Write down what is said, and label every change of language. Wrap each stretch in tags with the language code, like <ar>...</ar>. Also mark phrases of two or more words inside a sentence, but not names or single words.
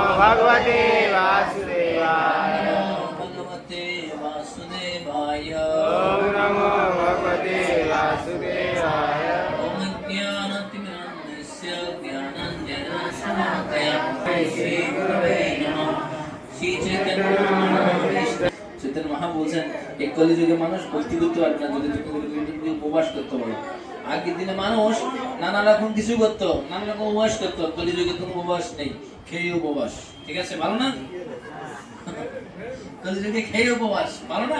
<sa>भगवते वासुदेवाय। भगवते वासुदेवाय। ओम नमो भगवते वासुदेवाय। ओम ज्ञानतिमिरान्धस्य ज्ञानाञ्जनशलाकया श्री गुरवे नमः।</sa> <bn>श्री চৈতন্য মহা বলছেন এই কলিযুগে মানুষ ভক্তি করতে পারবে না যদি তুমি উপবাস করতে পারো। আগের দিনে মানুষ নানা রকম কিছু করতো, নানা রকম উপবাস করতো। কলিযুগে কোনো উপবাস নেই, খেয়ে উপবাস। ঠিক আছে, ভালো না? কলিযুগে খেয়ে উপবাস ভালো না?</bn>